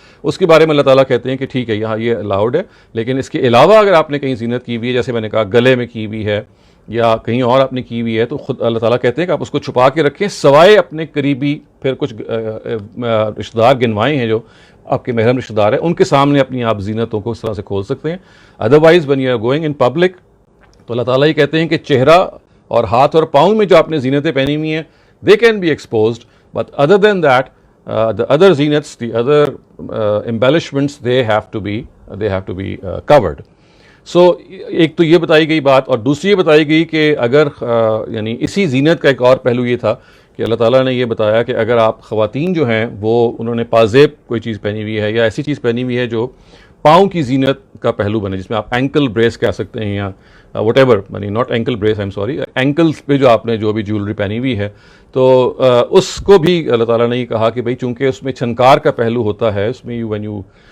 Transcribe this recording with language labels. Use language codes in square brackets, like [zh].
[ur] اس کے بارے میں اللہ تعالیٰ کہتے ہیں کہ ٹھیک ہے یہاں یہ الاؤڈ ہے، لیکن اس کے علاوہ اگر آپ نے کہیں زینت کی ہوئی ہے، جیسے میں نے کہا گلے میں کی ہوئی ہے یا کہیں اور آپ نے کی ہوئی ہے، تو خود اللہ تعالیٰ کہتے ہیں کہ آپ اس کو چھپا کے رکھیں، سوائے اپنے قریبی پھر کچھ رشتہ دار گنوائے ہیں جو آپ کے محرم رشتہ دار ہیں، ان کے سامنے اپنی آپ زینتوں کو اس طرح سے کھول سکتے ہیں. [en] otherwise when you are going in public، [ur] تو اللہ تعالیٰ یہ کہتے ہیں کہ چہرہ اور ہاتھ اور پاؤں میں جو آپ نے زینتیں پہنی ہوئی ہیں [en] they can be exposed, but other than that the other zinats, the other embellishments they have to be covered. [ur] سو ایک تو یہ بتائی گئی بات، اور دوسری یہ بتائی گئی کہ اگر یعنی اسی زینت کا ایک اور پہلو یہ تھا کہ اللہ تعالیٰ نے یہ بتایا کہ اگر آپ خواتین جو ہیں وہ انہوں نے پازیب کوئی چیز پہنی ہوئی ہے یا ایسی چیز پہنی ہوئی ہے جو پاؤں کی زینت کا پہلو بنے، جس میں آپ اینکل بریس کہہ سکتے ہیں یا وٹ ایور، یعنی [en] not ankle brace, I am sorry, [ur] ankles پہ جو آپ نے جو بھی جیولری پہنی ہوئی ہے، تو اس کو بھی اللہ تعالیٰ نے یہ کہا کہ بھئی چونکہ اس میں چھنکار کا پہلو ہوتا ہے، اس میں when you